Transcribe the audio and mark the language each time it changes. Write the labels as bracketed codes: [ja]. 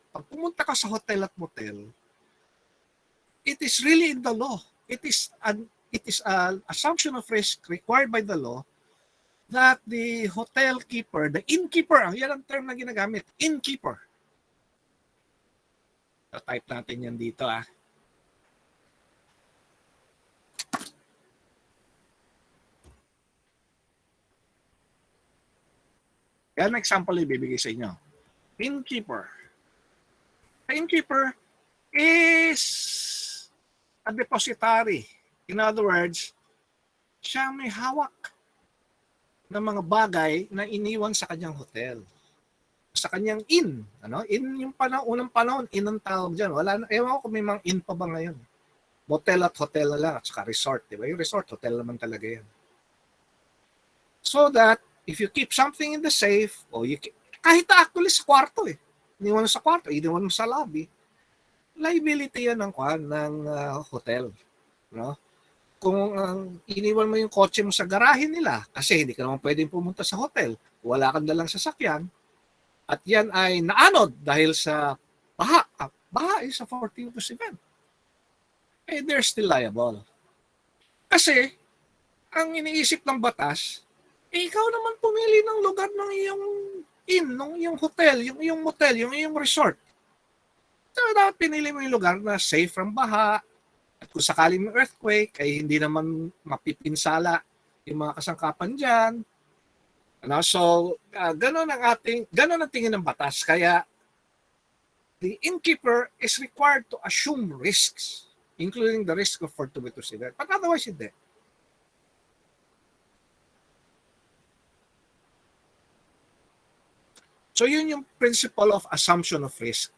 [tl] Pag pumunta ka sa hotel at motel, [en] it is really in the law. It is an assumption of risk required by the law that the hotel keeper, the innkeeper, [tl] yan ang term na ginagamit, [en] innkeeper. [tl] So, type natin yan dito Yan ang example na ibibigay sa inyo. [en] Innkeeper. The innkeeper is a depositary. [tl] In other words, siya may hawak ng mga bagay na iniwan sa kanyang hotel. Sa kanyang inn. Inn yung unang panahon, inn ang tawag dyan. Wala na, ewan ko kung may mga inn pa ba ngayon. Motel at hotel na lang, at saka resort. Diba? Yung resort, hotel naman talaga yan. [en] So that, if you keep something in the safe, [tl] kahit actually sa kwarto iniwan sa kwarto, iniwan sa lobby, liability yan ng hotel. Kung iniwan mo yung kotse mo sa garahe nila, kasi hindi ka naman pwedeng pumunta sa hotel, wala kang dalang sasakyan, at yan ay naanod dahil sa baha. [en] Baha is a fortuitous event. They're still liable. [tl] Kasi, ang iniisip ng batas, ikaw naman pumili ng lugar ng iyong inn, ng iyong hotel, yung iyong motel, yung iyong resort. So, dapat pinili mo yung lugar na safe from baha, at kung sakaling may earthquake, ay hindi naman mapipinsala yung mga kasangkapan dyan. So, ganun ang tingin ng batas. [en] Kaya, the innkeeper is required to assume risks, including the risk of fortuitous event. But otherwise, hindi. [tl] So, yun yung principle of assumption of risk.